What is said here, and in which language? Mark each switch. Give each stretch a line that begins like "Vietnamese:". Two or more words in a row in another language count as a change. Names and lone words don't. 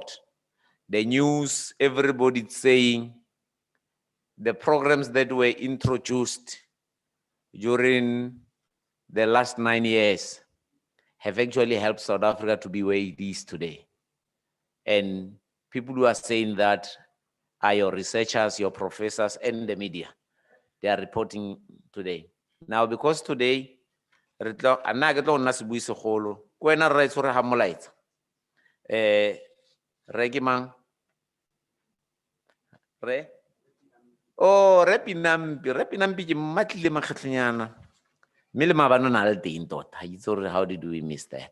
English: The news, everybody's saying the programs that were introduced during the last 9 years have actually helped South Africa to be where it is today. And people who are saying that are your researchers, your professors, and the media. They are reporting today. Now, because today,
Tswana: re tlo- a nna ke tlo go nna sebui segolo, ke wena rra e tshwere ga molaetsa. Re ke mang? Re? Oh, Re Pinampi ke mmatlile makgetlonyana. Mme le maabane o na le teng tota. Ha ke itse gore
English: how did we miss that?